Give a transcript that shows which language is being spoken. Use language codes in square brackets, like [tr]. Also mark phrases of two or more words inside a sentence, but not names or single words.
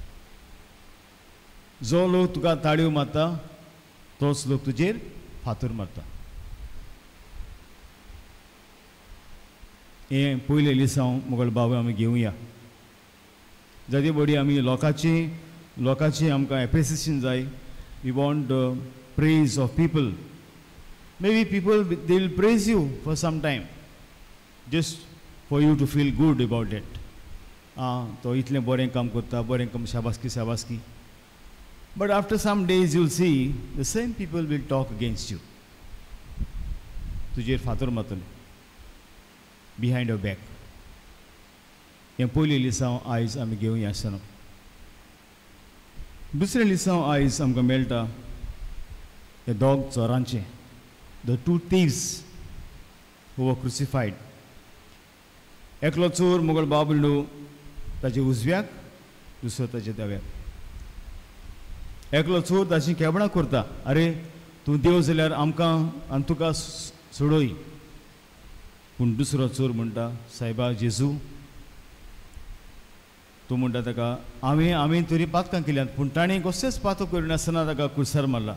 [kok] जो लोक तुका ताळयो मारता तोच लोक तुजेर फातर मारता. हें पयले लिसांव मुगल बाबू आमी घेवया. जाती बडी आमी लोकाची आमकां एप्रिसिएशन जाय. [en] We want the praise of people Maybe people, they will praise you for some time, just for you to feel good about it. [kok] तो इतले बरें काम करता, बरें काम, शाबासकी शाबासकी. [en] But after some days you'll see the same people will talk against you. [kok] तुजेर फातर मारतले [en] behind your back. [kok] हें पयली लिसांव आयज आमी घेवया आसतना. दुसरे लिसांव आयज आमकां मेळटा हे दोग चोरांचे, [en] the two thieves who were crucified. [kok] एकलो चोर मुगल बाबुल्डू ताचे उजव्याक, दुसरो ताचे दाव्याक. एकलो चोर ताची केबणां करता, अरे तूं देव जाल्यार आमकां आनी तुका सोडोय. पूण दुसरो चोर म्हणटा, सायबा जेजू, तूं म्हणटा ताका आमी तरी पातकां केल्यात, पूण ताणें कसलेच पातक करिनासतना ताका कुर्सार मारला.